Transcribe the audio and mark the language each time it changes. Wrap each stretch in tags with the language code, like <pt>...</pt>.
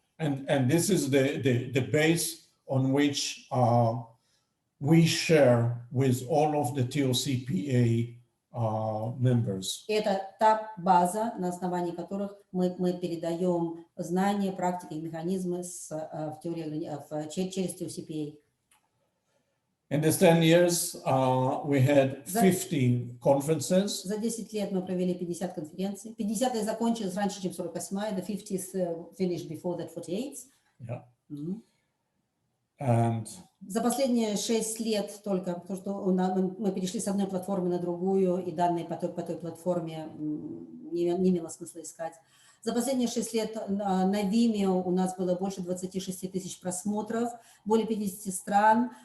<en>And this is the base on which we share with all of the TOCPA members.</en> <ru>Это та база, на основании которых мы передаем знания, практики и механизмы в теории, через TOCPA.</ru> <en>In the 10 years, we had 50 conferences.</en> <ru>За 10 лет мы провели 50 конференций. 50-я закончилась раньше, чем 48-я.</ru> <en>The 50th finished before that 48th. Yeah. And</en> <ru>за последние 6 лет только, потому что мы перешли с одной платформы на другую, и данные по той платформе не имело смысла искать. За последние 6 лет на Vimeo у нас было больше 26 тысяч просмотров, более 50 стран.</ru>